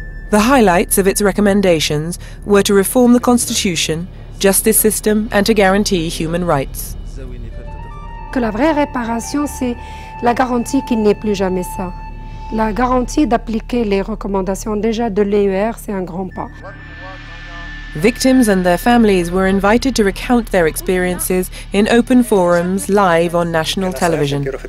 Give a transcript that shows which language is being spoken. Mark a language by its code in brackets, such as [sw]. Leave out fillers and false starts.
[en] The highlights of its recommendations were to reform the constitution, justice system and to guarantee human rights. [fr] Que la vraie réparation, c'est la garantie qu'il n'est plus jamais ça. La garantie d'appliquer les recommandations déjà de l'EUR, c'est un grand pas. [en] Victims and their families were invited to recount their experiences in open forums live on national television.